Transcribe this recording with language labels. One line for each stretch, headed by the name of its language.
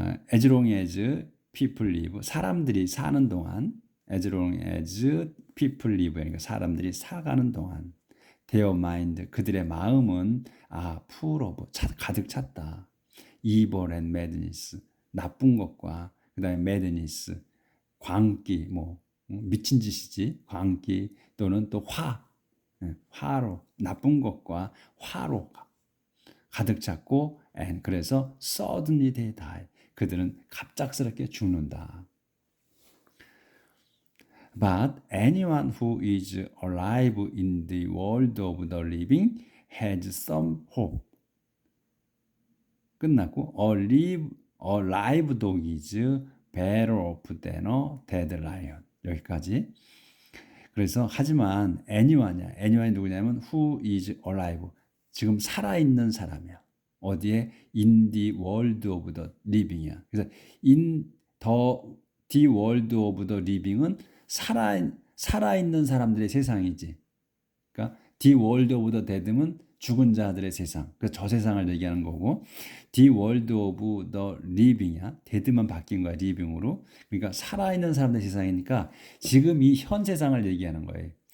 English: As long as people live,
Korean: 사람들이 사는 동안,
English: as long as people live,
Korean: 그러니까 사람들이 살아가는 동안,
English: their mind,
Korean: 그들의 마음은
English: full of,
Korean: 가득 찼다.
English: evil and madness,
Korean: 나쁜 것과 그 다음에 madness, 광기, 미친 짓이지, 광기 또는 또 화로, 나쁜 것과 화로 가득 찼고, and 그래서
English: suddenly they die,
Korean: 그들은 갑작스럽게 죽는다.
English: But anyone who is alive in the world of the living has some hope.
Korean: 끝났고,
English: a live dog is better off than a dead lion.
Korean: 여기까지. 그래서 하지만 anyone이 누구냐면
English: who is alive.
Korean: 지금 살아있는 사람이야. 어디에?
English: in the world of the living이야. 그래서 in the world of the living은
Korean: 살아있는 사람들의 세상이지. 그러니까
English: the world of the dead
Korean: 는 죽은 자들의 세상. 그래서 저 세상을 얘기하는 거고,
English: the world of the living
Korean: 이야. dead만 바뀐 거야, living으로. 그러니까 살아있는 사람들의 세상이니까 지금 이 현 세상을 얘기하는 거예요.